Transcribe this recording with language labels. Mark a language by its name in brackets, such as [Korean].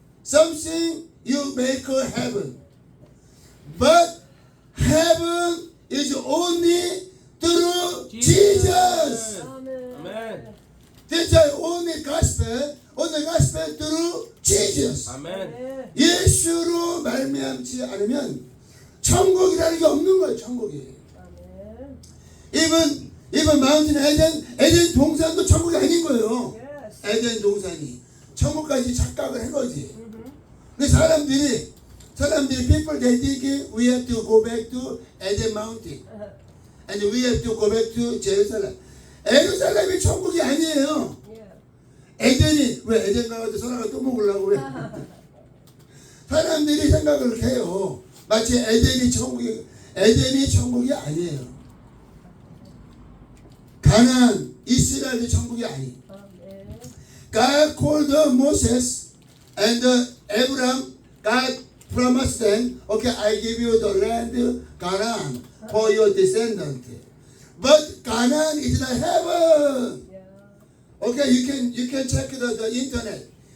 [English] something you make a heaven. But heaven is only through Jesus. [Korean] 아멘. 아멘. [English] That's why only gospel through Jesus. [Korean] 아멘. 네. 예수로 말미암지 않으면 천국이라는 게 없는 거예요. 천국이. 아멘. [English] Even Mountain [Korean] 에덴 동산도 천국이 아닌 거예요. [English] Yes. [Korean] 에덴 동산이 천국까지 착각을 한 거지. 근데 사람들이 [English] people they think we have to go back to Eden Mountain and we have to go back to Jerusalem. [Korean] 예루살렘이 천국이 아니에요. [English] Yeah. [Korean] 에덴이 왜 에덴 가가지고 선악을 또 먹으려고 왜? 사람들이 생각을 해요. 마치 에덴이 천국이 아니에요. 가나안, 이스라엘이 천국이 아니에요. 아멘. [English] God called Moses and Abraham. God promised them, okay, I give you the land Canaan for your descendant. But Canaan is not heaven. Yeah. Okay, you can check the internet.